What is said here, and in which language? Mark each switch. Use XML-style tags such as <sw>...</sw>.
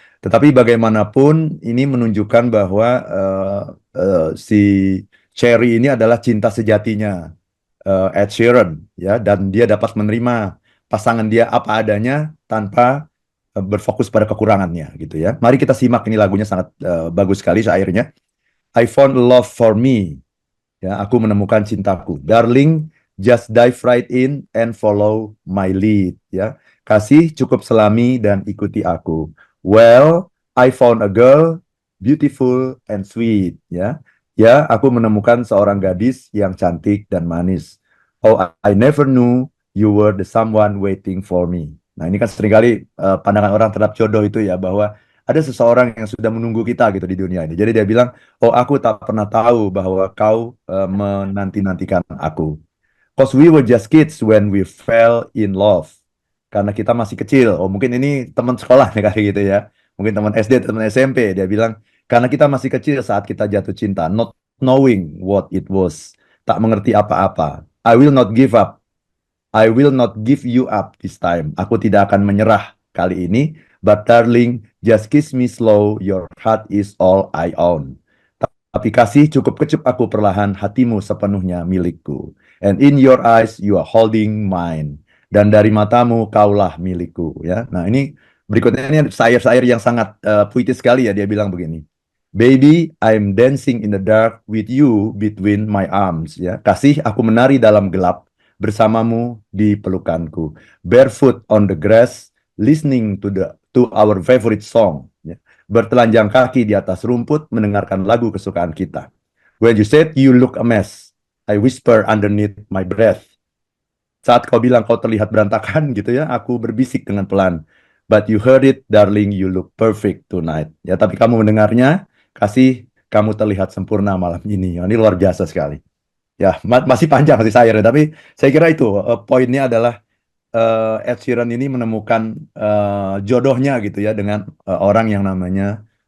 <id>Tetapi bagaimanapun ini menunjukkan bahwa si Cherry ini adalah cinta sejatinya Ed Sheeran ya, dan dia dapat menerima pasangan dia apa adanya tanpa berfokus pada kekurangannya gitu ya. Mari kita simak, ini lagunya sangat bagus sekali syairnya.</id> <en>I found love for me, ya,</en> <id>aku menemukan cintaku.</id> <en>Darling, just dive right in and follow my lead, ya.</en> <id>Kasih cukup selami dan ikuti aku.</id> <en>Well, I found a girl beautiful and sweet, ya.</en> <id>Ya, aku menemukan seorang gadis yang cantik dan manis.</id> <en>Oh, I never knew you were the someone waiting for me.</en> <id>Nah, ini kan seringkali pandangan orang terhadap jodoh itu ya, bahwa ada seseorang yang sudah menunggu kita gitu di dunia ini. Jadi dia bilang, oh, aku tak pernah tahu bahwa kau menanti-nantikan aku.</id> <en>Cause we were just kids when we fell in love.</en> <id>Karena kita masih kecil. Oh, mungkin ini teman sekolah nih kayak gitu ya. Mungkin teman SD, teman SMP. Dia bilang, karena kita masih kecil saat kita jatuh cinta.</id> <en>Not knowing what it was.</en> <id>Tak mengerti apa-apa.</id> <en>I will not give up. I will not give you up this time.</en> <id>Aku tidak akan menyerah kali ini.</id> <en>But darling, just kiss me slow. Your heart is all I own.</en> <id>Tapi kasih cukup kecup aku perlahan, hatimu sepenuhnya milikku.</id> <en>And in your eyes you are holding mine.</en> <id>Dan dari matamu kaulah milikku. Ya, nah ini berikutnya ini syair-syair yang sangat puitis sekali ya. Dia bilang begini.</id> <en>Baby, I'm dancing in the dark with you between my arms.</en> <id>Ya, kasih aku menari dalam gelap bersamamu di pelukanku.</id> <en>Barefoot on the grass, listening to our favorite song.</en> <id>Ya, bertelanjang kaki di atas rumput, mendengarkan lagu kesukaan kita.</id> <en>When you said you look a mess, I whisper underneath my breath.</en> <id>Saat kau bilang kau terlihat berantakan gitu ya, aku berbisik dengan pelan.</id> <en>But you heard it, darling, you look perfect tonight.</en> <id>Ya, tapi kamu mendengarnya, kasih, kamu terlihat sempurna malam ini. Ini luar biasa sekali. Ya, masih panjang masih syairnya, tapi saya kira itu poinnya adalah Ed Sheeran ini menemukan jodohnya gitu ya dengan orang yang namanya</id>